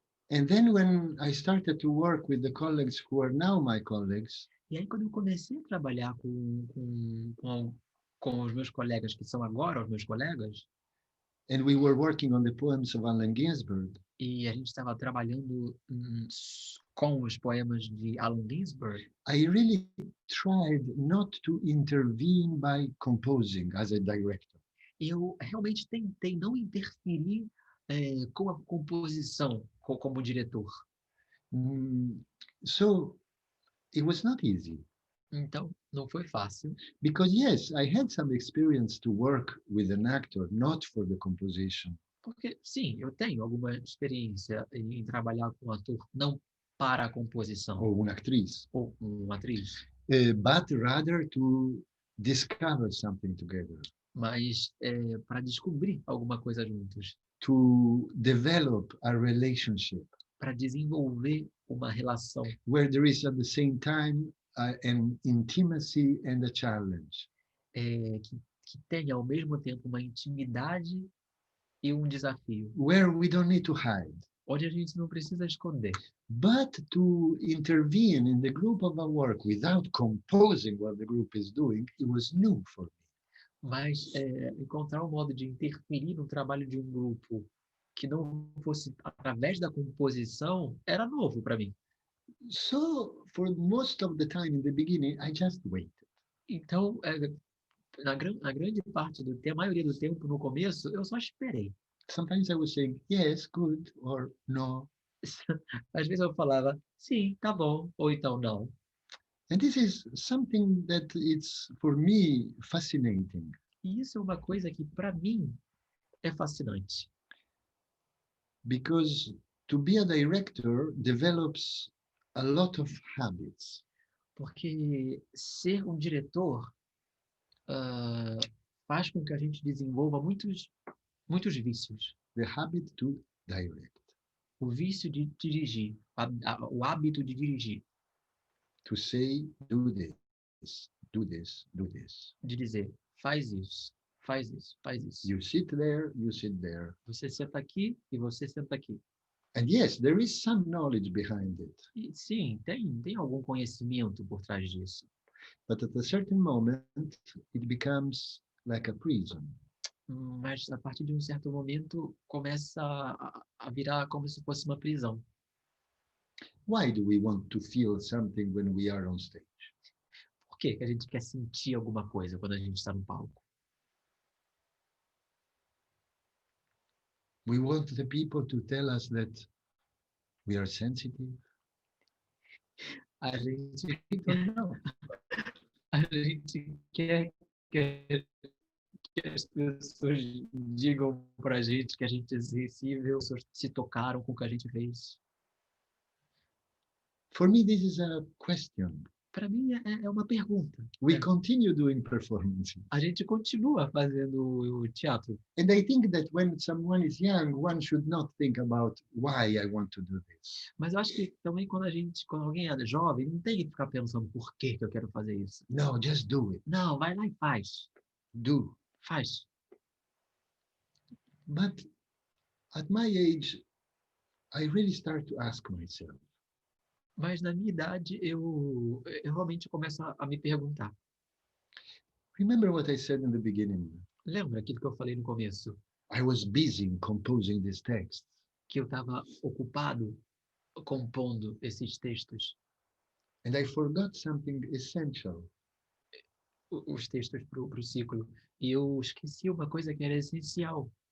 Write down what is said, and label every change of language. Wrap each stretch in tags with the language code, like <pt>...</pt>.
<en>And then when I started to work with the colleagues who are now my colleagues,</en> <pt>E aí, quando eu comecei a trabalhar com os meus colegas, que são agora os meus colegas,</pt> <en>and we were working on the poems of Allen Ginsberg,</en> <pt>e a gente estava trabalhando com os poemas de Allen Ginsberg,</pt> <en>I really tried not to intervene by composing as a director.</en> <pt>eu realmente tentei não interferir com a composição como diretor.</pt> <en>So it was not easy.</en> <pt>Então, não foi fácil.</pt> <en>Because yes, I had some experience to work with an actor, not for the composition.</en> <pt>Porque, sim, eu tenho alguma experiência em trabalhar com um ator, não para a composição,</pt> <es>Or una actriz,</es> <pt>ou uma atriz,</pt> <en>but rather to discover something together,</en> <pt>mas para descobrir alguma coisa juntos,</pt> <en>to develop a relationship</en> <pt>para desenvolver uma relação</pt> <en>where there is at the same time an intimacy and a challenge.</en> <pt>Que tenha ao mesmo tempo uma intimidade e um desafio,</pt> <en>Where we don't need to hide,</en> <pt>onde a gente não precisa esconder,</pt> <en>but to intervene in the group of our work without composing what the group is doing, it was new for me.</en> <pt>mas encontrar um modo de interferir no trabalho de um grupo que não fosse através da composição era novo para mim.</pt> <en>So for most of the time in the beginning, I just waited.</en> <pt>Então, na grande parte do tempo, a maioria do tempo no começo, eu só esperei.</pt> <en>Sometimes I was saying, yes, good, or no.</en> <pt>Às vezes eu falava, sim, tá bom, ou então não.</pt> <en>And this is something that it's, for me, fascinating.</en> <pt>E isso é uma coisa que, para mim, é fascinante.</pt> <en>Because to be a director develops a lot of habits.</en> <pt>Porque ser um diretor faz com que a gente desenvolva muitos vícios.</pt> <en>The habit to direct,</en> <pt>O vício de dirigir, o hábito de dirigir,</pt> <en>to say, do this, do this, do this.</en> <pt>de dizer, faz isso, faz isso, faz isso.</pt> <en>You sit there, you sit there.</en> <pt>Você senta aqui e você senta aqui.</pt> <en>And yes, there is some knowledge behind it.</en> <pt>E, sim, tem algum conhecimento por trás disso.</pt> <en>But at a certain moment, it becomes like a prison.</en> <pt>Mas a partir de um certo momento começa a virar como se fosse uma prisão.</pt> <en>Why do we want to feel something when we are on stage?</en> <pt>Por que a gente quer sentir alguma coisa quando a gente está no palco?</pt> <en>We want the people to tell us that we are sensitive.</en> <pt>A gente não. A gente quer que as pessoas digam pra gente que a gente é sensível, se tocaram com o que a gente fez.</pt> <en>For me, this is a question.</en> <pt>Para mim é uma pergunta.</pt> <en>We continue doing performances.</en> <pt>A gente continua fazendo o teatro.</pt> <en>And I think that when someone is young, one should not think about why I want to do this.</en> <pt>Mas eu acho que também quando alguém é jovem, não tem que ficar pensando por que eu quero fazer isso.</pt> <en>No, just do it.</en> <pt>Não, vai lá e faz.</pt> <en>Do.</en> <pt>Faz.</pt> <en>But at my age, I really start to ask myself,</en> <pt>Mas na minha idade, eu realmente começo a me perguntar.</pt> <en>remember what I said in the beginning?</en> <pt>Lembra aquilo que eu falei no começo?</pt> <en>I was busy in composing this text.</en> <pt>Que eu estava ocupado compondo esses textos.</pt> <en>And I forgot something essential.</en> <pt>Os textos para o ciclo. E eu esqueci uma coisa que era essencial.</pt>